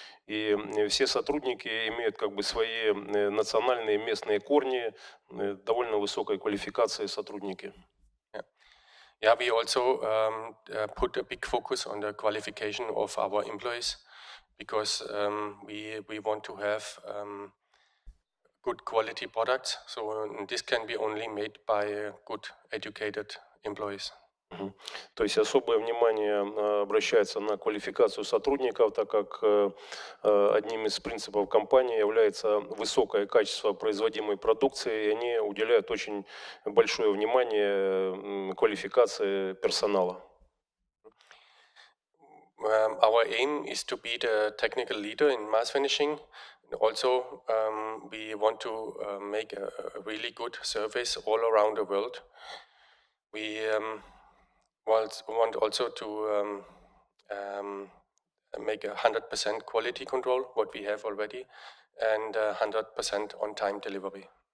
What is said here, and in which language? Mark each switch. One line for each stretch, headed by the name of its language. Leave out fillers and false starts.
Russian: И все сотрудники имеют как бы свои национальные местные корни, довольно высокой квалификации сотрудники.
English: Yeah, we also put a big focus on the qualification of our employees, because we want to have good quality products. So this can be only made by good educated employees.
Russian: То есть особое внимание обращается на квалификацию сотрудников, так как одним из принципов компании является высокое качество производимой продукции, и они уделяют очень большое внимание квалификации персонала.
English: Our aim is to be the technical leader in mass finishing. Also, we want to make a really good service all around the world. We want also to make 100% quality control, what we have already, and 100% on-time delivery.